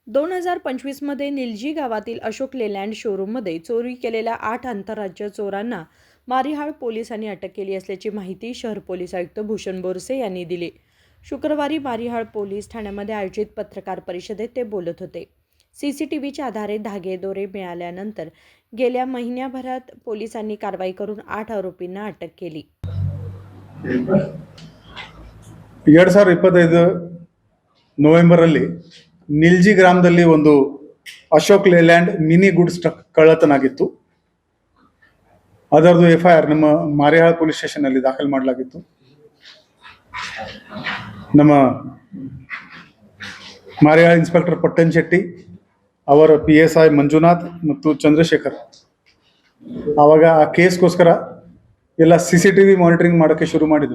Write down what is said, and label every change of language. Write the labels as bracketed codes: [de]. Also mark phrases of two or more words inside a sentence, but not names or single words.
[mr] 2025 मध्ये निलजी गावातील अशोक लेलँड शोरूममध्ये चोरी केलेल्या 8 आंतरराज्य चोरांना मारिहाळ पोलिसांनी अटक केली असल्याची माहिती शहर पोलीस आयुक्त भूषण बोरसे यांनी दिली. शुक्रवारी मारिहाळ पोलीस ठाण्यामध्ये आयोजित पत्रकार परिषदेत ते बोलत होते. सीसीटीव्हीच्या आधारे धागेदोरे मिळाल्यानंतर गेल्या महिन्याभरात पोलिसांनी कारवाई करून 8 आरोपींना अटक केली. [kn] 2025 ನವೆಂಬರಲ್ಲಿ ನಿಲ್ಜಿ ಗ್ರಾಮದಲ್ಲಿ ಒಂದು ಅಶೋಕ್ ಲೇಲ್ಯಾಂಡ್ [en] mini goods truck [kn] ಕಳ್ಳತನಾಗಿತ್ತು. ಅದರದ್ದು FIR ನಮ್ಮ ಮಾರಿಹಾಳ [en] police station [kn] ಅಲ್ಲಿ ದಾಖಲು ಮಾಡಲಾಗಿತ್ತು. ನಮ್ಮ ಮಾರಿಹಾಳ ಇನ್ಸ್ಪೆಕ್ಟರ್ ಪಟ್ಟನ್ ಶೆಟ್ಟಿ, ಅವರ PSI ಮಂಜುನಾಥ್ ಮತ್ತು ಚಂದ್ರಶೇಖರ್ ಆವಾಗ ಆ ಕೇಸ್ಗೋಸ್ಕರ ಎಲ್ಲ [en] CCTV monitoring [kn] ಮಾಡೋಕ್ಕೆ ಶುರು ಮಾಡಿದರು.